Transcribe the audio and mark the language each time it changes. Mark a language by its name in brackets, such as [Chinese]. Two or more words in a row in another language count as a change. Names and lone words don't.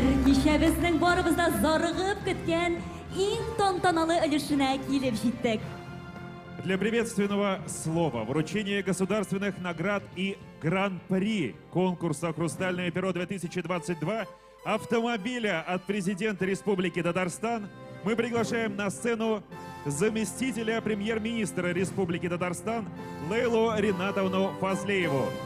[Tatar] Кичәбезнең барыбызда зарыгып көткән иң тантаналы өлешенә килеп җиттек. [Russian] Для приветственного слова, вручения государственных наград и гран-при конкурса «Хрустальное перо-2022» автомобиля от президента Республики Татарстан мы приглашаем на сцену заместителя премьер-министра Республики Татарстан Лейлу Ринатовну Фазлееву.